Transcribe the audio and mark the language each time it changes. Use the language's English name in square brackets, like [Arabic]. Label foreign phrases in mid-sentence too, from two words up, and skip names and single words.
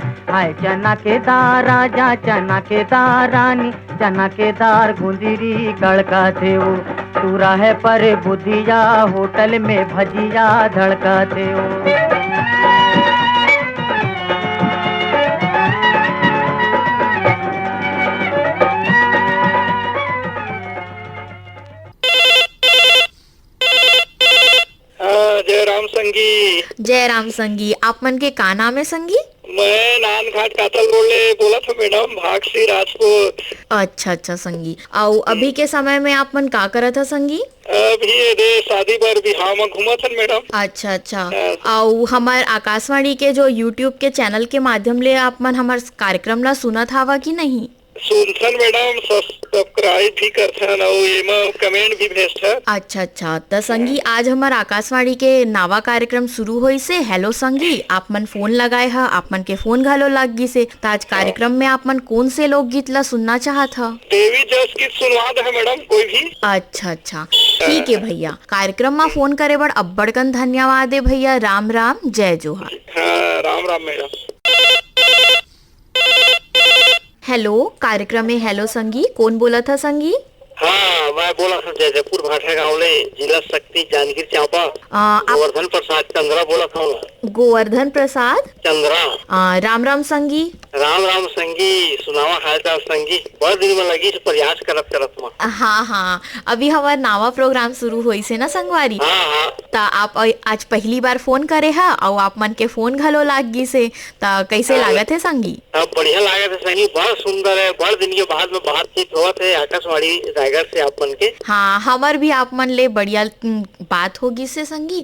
[Chhattisgarhi] हाय चना के दार राजा चना के दार रानी चना के दार गुंदरी कड़काते हो तूरा है पर बुधिया होटल में भजिया धड़काते हो। जय राम संगी। जय राम संगी, आप मन के का नाम है संगी? मैं नानघाट कातल रोड ले बोला था मैडम, भागसी राजपूत। अच्छा अच्छा संगी, और अभी के समय में आप मन का करा था संगी? अभी दे शादी पर बिहाव में घूमा था मैडम। अच्छा अच्छा, और हमार आकाशवाणी के जो यूट्यूब के चैनल के माध्यम ले आप मन हमार कार्यक्रम ला सुना था कि नहीं? सुनथन मैडम, सब्सक्राइब भी करथन और एमा कमेंट भी भेजथन। अच्छा अच्छा, त संगी आज हमार आकाशवाणी के नवा कार्यक्रम शुरू होई से। हेलो संगी, आप मन फोन लगाए ह, आप मन के फोन घलो लग गई से। त आज कार्यक्रम में आप मन कौन से लोकगीत ला सुनना चाहत ह? देवी जस गीत सुनवा दे मैडम कोई भी। अच्छा अच्छा, ठीक है भैया। कार्यक्रम में फोन करे बड़ अब्बड़कन धन्यवाद है भैया। राम राम, जय जोहार। हाँ, राम राम मैडम। हेलो, कार्यक्रम में हेलो संगी, कौन बोला था संगी? हाँ, मैं बोला था जयपुर भाठा गाँव ले, जिला शक्ति जांजगीर चांपा। आप गोवर्धन प्रसाद चंद्रा बोला था मैं। गोवर्धन प्रसाद चंद्रा। राम राम संगी। राम राम संगी, सुनावा हाल चाल संगी। बड़ दिन में लगी से प्रयास करत में। हाँ हाँ, अभी हमारा नवा प्रोग्राम शुरू हुई से ना संगवारी। हाँ हाँ, ता आप आज पहली बार फोन करे है और आप मन के फोन घलो लाग गई से। ता कैसे लागत है संगी? अब बढ़िया लागत है संगी, बड़ सुंदर है। बड़ दिन के बाद में बातचीत होत है आकाशवाणी रायगढ़ से आप मन के। हाँ, हमार भी आप मन ले बढ़िया बात होगी से संगी।